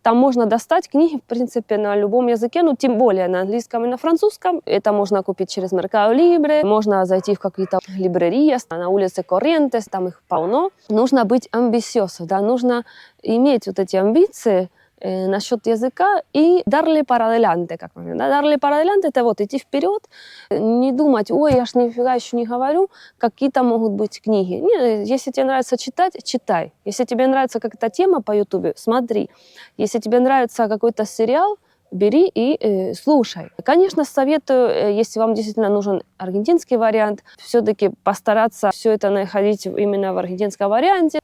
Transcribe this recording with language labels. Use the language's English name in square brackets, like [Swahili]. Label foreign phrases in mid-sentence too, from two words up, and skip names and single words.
[Russian] Там можно достать книги, в принципе, на любом языке, тем более на английском и на французском. Это можно купить через Mercado Libre, можно зайти в какие-то либрерии, на улице Корриентес, там их полно. Нужно быть амбициозом, да, нужно иметь вот эти амбиции насчет языка и [Spanish] darle para adelante, [Russian] как мы говорим. Да? [Spanish] Darle para adelante — [Russian] это идти вперед, не думать, ой, я ж нифига еще не говорю, какие-то могут быть книги. Нет, если тебе нравится читать, читай. Если тебе нравится какая-то тема по Ютубе, смотри. Если тебе нравится какой-то сериал, бери и слушай. Конечно, советую, если вам действительно нужен аргентинский вариант, все-таки постараться все это находить именно в аргентинском варианте.